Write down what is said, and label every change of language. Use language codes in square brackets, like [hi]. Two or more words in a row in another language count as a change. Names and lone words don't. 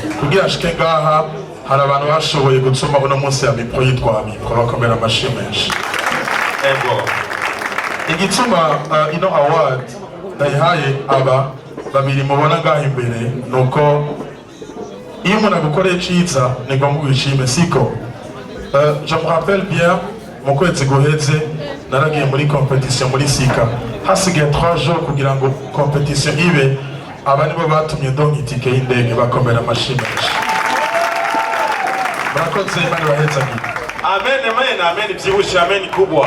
[rn] Kugira ashike ngaha hari abantu bashoboye gutsuma uno munsi ya mikro yitwa mikro bakomera amashyi menshi. Igituma ino award ndayihaye aba babiri mubona ngaha imbere nuko iyo umuntu agukoreye ciza ni ngombwa wishime siko. [fr] Je me rappelle bien [rn] mu kwezi guheze naragiye muri competition muri Sika hasigaye 3 jours kugira ngo competition ibe aba nibo batumye ndonka itike y'indege bakomera amashyi menshi. Murakoze Imana ibahezagire. Amen, amen, amen, byibushe amen kubwa.